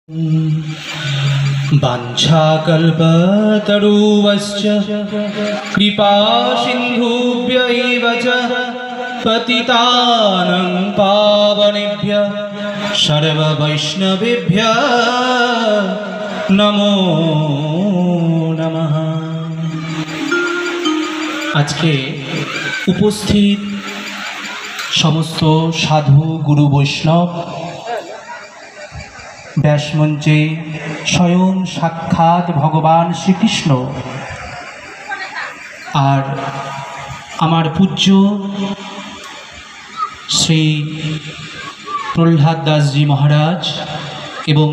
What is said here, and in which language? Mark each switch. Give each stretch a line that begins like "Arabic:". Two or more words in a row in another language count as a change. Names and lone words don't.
Sanskrit: वाञ्छाकल्पतरुश्च कृपासिन्धुभ्य एव च पतितानं पावनेभ्यः सर्ववैष्णवेभ्यः नमो नमः।
Bangla: আজকে উপস্থিত সমস্ত সাধু গুরু বৈষ্ণব, ব্যাসমঞ্চে স্বয়ং সাক্ষাৎ ভগবান শ্রীকৃষ্ণ আর আমার পূজ্য শ্রী প্রহ্লাদ দাসজি মহারাজ এবং